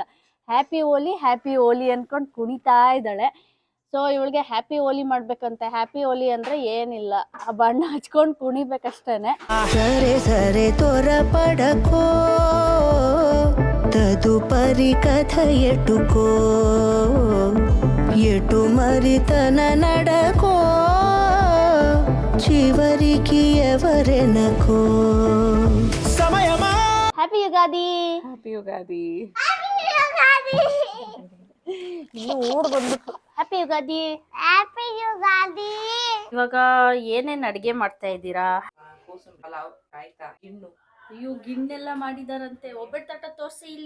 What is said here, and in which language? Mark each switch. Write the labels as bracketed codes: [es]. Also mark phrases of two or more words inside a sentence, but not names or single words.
[kn] ಹ್ಯಾಪಿ ಹೋಲಿ ಅನ್ಕೊಂಡು ಕುಣಿತಾ ಇದ್ದಾಳೆ. ಸೊ ಇವಳಿಗೆ ಹ್ಯಾಪಿ ಹೋಲಿ ಮಾಡ್ಬೇಕಂತೆ. ಹ್ಯಾಪಿ ಹೋಲಿ ಅಂದ್ರೆ ಏನಿಲ್ಲ, ಆ ಬಣ್ಣ ಹಚ್ಕೊಂಡು ಕುಣಿಬೇಕಷ್ಟೇನೆ. [te] సరే సరే తోర పడకో తదుపరి కథ ఎటుకో ఎటు మరి తన నడకో చివరికి ఎవరెనకో సమయమా. [kn] ಹ್ಯಾಪಿ ಯುಗಾದಿ. ಹ್ಯಾಪಿ ಯುಗಾದಿ. ಇನ್ನು ಊಡ್ ಬಂದ್ಬಿಟ್ಟು ಹ್ಯಾಪಿ ಯುಗಾದಿ. ಹ್ಯಾಪಿ ಯುಗಾದಿ. ಇವಾಗ ಏನೇನ್ ಅಡಿಗೆ ಮಾಡ್ತಾ ಇದ್ದೀರಾ? ಪಲಾವ್, ರಾಯ್ತಾ, ಗಿಣ್ಣು. ಅಯ್ಯೋ ಗಿಣ್ಣೆಲ್ಲ ಮಾಡಿದಾರಂತೆ. ಒಬ್ಬಟ್ಟು ತಟ್ಟ ತೋರ್ಸಿ ಇಲ್ಲಿ.